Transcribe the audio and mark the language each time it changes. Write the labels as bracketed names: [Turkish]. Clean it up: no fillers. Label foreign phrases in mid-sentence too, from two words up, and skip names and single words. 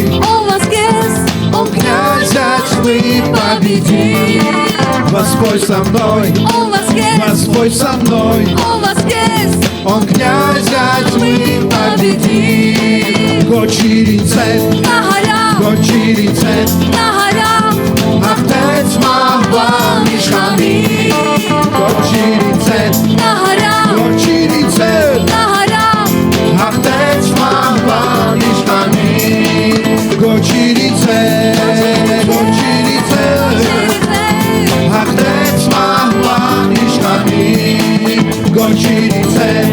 [Russian] Он воскрес, Он князя тьмы победил Господь со мной, Он воскрес, Господь со мной Он воскрес, Он князя тьмы победил [Armenian] Գոչիր ինձ հետ, Նա հարյավ գոչիր ինձ հետ Նա հարյավ Հաղթեց մահվան իշխանին Գոչիր ինձ հետ, Նա հարյավ գոչիր ինձ հետ Նա հարյավ Հաղթեց մահվան իշխանին Գոչիր ինձ հետ, գոչիր ինձ հետ Հաղթեց մահվան իշխանին Գոչիր ինձ հետ,